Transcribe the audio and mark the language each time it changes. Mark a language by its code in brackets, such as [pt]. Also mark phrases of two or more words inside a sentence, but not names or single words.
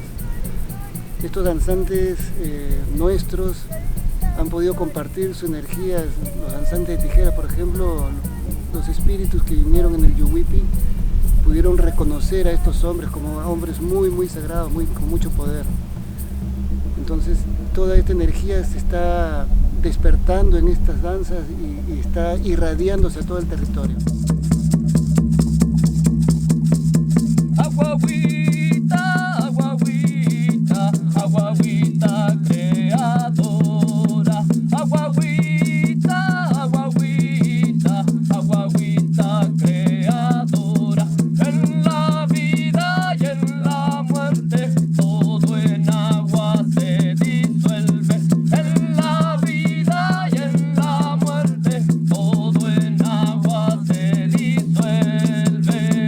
[es] Estos danzantes nuestros han podido compartir su energía, los danzantes de tijera, por ejemplo, los espíritus que vinieron en el Yuwipi, pudieron reconocer a estos hombres como hombres muy, muy sagrados, con mucho poder. Entonces toda esta energía se está despertando en estas danzas y está irradiándose a todo el territorio. Aguagüita, aguagüita, aguagüita creadora. Aguagüita, aguagüita, aguagüita creadora. En la vida y en la muerte todo en agua se disuelve. En la vida y en la muerte todo en agua se disuelve.